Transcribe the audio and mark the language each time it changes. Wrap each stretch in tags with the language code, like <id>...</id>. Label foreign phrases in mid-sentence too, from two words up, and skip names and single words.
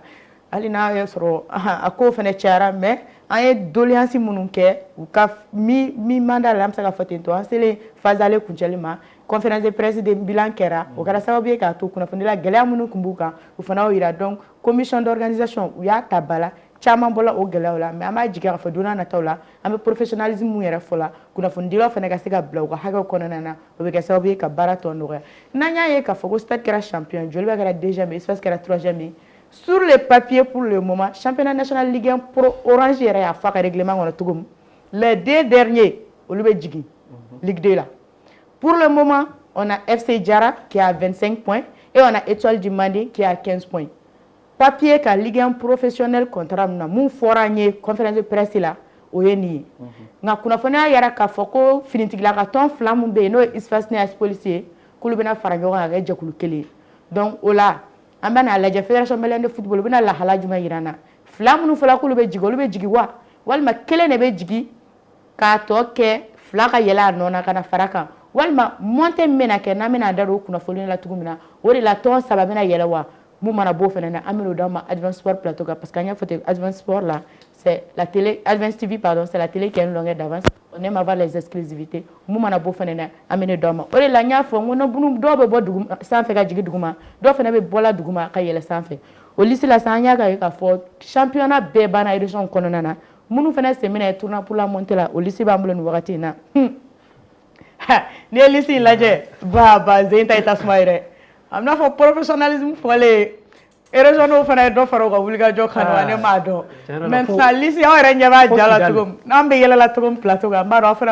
<bm>Hali n'a y'a sɔrɔ a ko fana cayara mais an ye doléance minnu kɛ u ka mi mandat la an bɛ se ka fɔ ten tɔ an selen</bm> <fr>phase aller</fr> <bm>kuncɛli ma</bm> <fr>conférence de presse de bilan</fr> <bm>kɛra o kɛra sababu ye k'a to kunnafonidila gɛlɛya minnu tun b'u kan u fana y'o yira donc</bm> <fr>commission d'organisation</fr> <bm>u y'a ta ba la caman bɔla o gɛlɛyaw la mais an b'a jigin k'a fɔ don n'a nataw la an bɛ professionnalisme mun yɛrɛ fɔ la kunnafonidilaw fana ka se ka bila u ka hakɛw kɔnɔna na o bɛ kɛ sababu ye ka baara tɔ nɔgɔya n'an y'a ye k'a fɔ ko Stade kɛra champion Joliba kɛra deuxième Espace kɛra troisième ye.</bm> <fr>Sur les papiers pour le moment, championnat national</fr> <bm>Ligue 1 Pro Orange yɛrɛ y'a fɔ a ka règlement kɔnɔ cogo min</bm> <fr>les deux derniers</fr> <bm>olu bɛ jigin Ligue 2 là.</bm> <fr>Pour le moment, on a FC Diarra qui a 25 points et on a Étoile du Mali qui a 15 points.</fr> <bm>Papier ka Ligue 1 professionnel contrat min na mun fɔra an ye</bm> <fr>conférence de presse</fr> <bm>la o ye nin ye. Nka kunnafoniya yɛrɛ k'a fɔ ko finitigila ka tɔn fila min bɛ yen n'o ye ISFAS ni AS Police ye k'olu bɛna fara ɲɔgɔn kan ka kɛ jɛkulu kelen donc o la an bɛna lajɛ fédération malienne de football bɛna lahala jumɛn yira an na fila minnu fɔla k'olu bɛ jigin olu bɛ jigin wa walima kelen de bɛ jigin k'a tɔ kɛ fila ka yɛlɛ a nɔ na ka na fara kan walima monté min bɛna kɛ n'an bɛna da don o kunnafoni la cogo min na o de la tɔn saba bɛna yɛlɛ wa mun mana b'o fana na an bɛn'o d'aw ma Advance Sport plateau kan</bm> <fr>parce que</fr> <bm>an y'a fɔ ten Advance Sport là</bm> <fr>c'est la télé Advance TV pardon c'est la télé qui a une longueur d'avance on aime avoir les exclusivités</fr> <bm>mun mana b'o fana na an bɛn'o d'aw ma o de la n y'a fɔ n ko dɔw bɛ bɔ dugu sanfɛ ka jigin duguma dɔw fana bɛ bɔla duguma ka yɛlɛ sanfɛ o liste la sisan an y'a ye k'a fɔ championnat bɛɛ banna édition kɔnɔna na minnu fana sen bɛna ye</bm> <fr>tournoi pour la montée</fr> <bm>la o liste b'an bolo nin wagati in na n'i ye liste in lajɛ ba zen ta ye tasuma ye dɛ a bɛna fɔ professionnalisme fɔlen région fana ye dɔ fara u ka wulikajɔ kan wa ne m'a dɔn maintenant liste aw yɛrɛ ɲɛ b'a ja la cogo min n'an bɛ yɛlɛla cogo min plateau kan n b'a dɔn aw fana</bm>